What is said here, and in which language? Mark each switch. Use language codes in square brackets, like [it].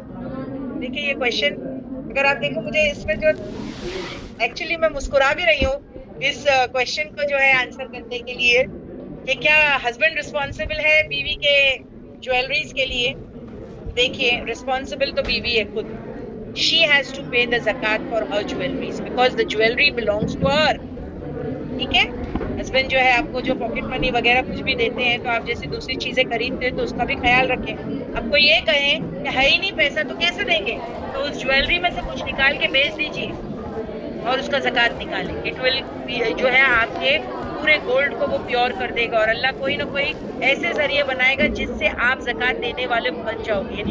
[hi] देखिए ये क्वेश्चन अगर आप देखो, मुझे इसमें जो एक्चुअली मैं मुस्कुरा भी रही हूँ इस क्वेश्चन को जो है आंसर करने के लिए कि क्या हस्बैंड रिस्पॉन्सिबल है बीवी के ज्वेलरीज के लिए। देखिए रिस्पॉन्सिबल तो बीवी है खुद। [en] She has to pay the zakat for her jewelries because the jewelry belongs to her. [hi] ठीक है? हस्बैंड जो है आपको जो पॉकेट मनी वगैरह कुछ भी देते हैं तो आप जैसे दूसरी चीजें खरीदते हैं तो उसका भी ख्याल रखें। आपको ये कहें कि है ही नहीं पैसा तो कैसे देंगे, तो उस ज्वेलरी में से कुछ निकाल के बेच दीजिए और उसका ज़कात निकालें। [en] it will [hi] जो है आपके पूरे गोल्ड को वो प्योर कर देगा और अल्लाह कोई ना कोई ऐसे जरिए बनाएगा जिससे आप ज़कात देने वाले बन जाओगे।